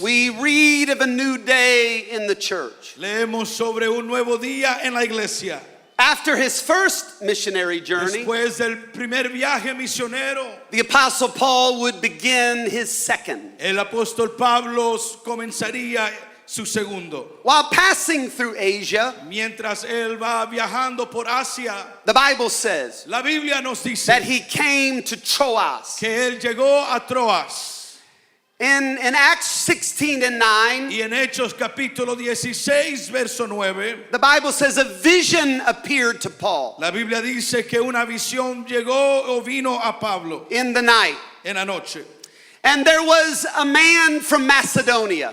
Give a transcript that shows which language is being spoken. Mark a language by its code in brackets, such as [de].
[en] we read of a new day in the church. [es] leemos sobre un nuevo día en la iglesia. [en] After his first missionary journey, [es] Después del primer viaje misionero, [en] the Apostle Paul would begin his second. [es] el apóstol Pablo comenzaría su segundo. [en] While passing through Asia, [es] Mientras él va viajando por Asia, [en] the Bible says [es] la Biblia nos dice [en] that he came to Troas. [es] que él llegó a Troas. [en] In Acts 16 and 9, [es] Y en Hechos capítulo 16, verso 9, [en] the Bible says a vision appeared to Paul [es] la Biblia dice que una visión llegó o vino a Pablo [en] in the night. [es] en la noche. [en] And there was a man from Macedonia,